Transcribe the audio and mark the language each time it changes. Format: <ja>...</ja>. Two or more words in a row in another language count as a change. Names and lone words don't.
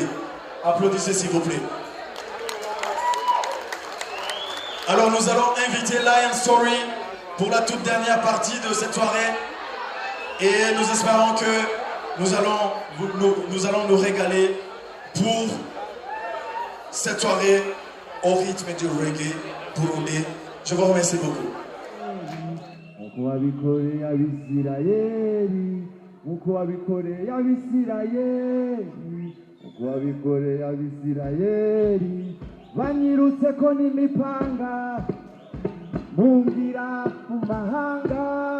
<fr>Applaudissez s'il vous plaît. Alors nous allons inviter Lion Story pour la toute dernière partie de cette soirée, et nous espérons que nous allons nous régaler pour cette soirée au rythme du reggae burundais. Je vous remercie beaucoup.</fr> <rn>Uko wabikoreye Abisirayeli, uko wabikoreye Abisirayeli, uko wabikoreye Abisirayeli, banyirutse ko n'imipanga mungira mu mahanga,</rn>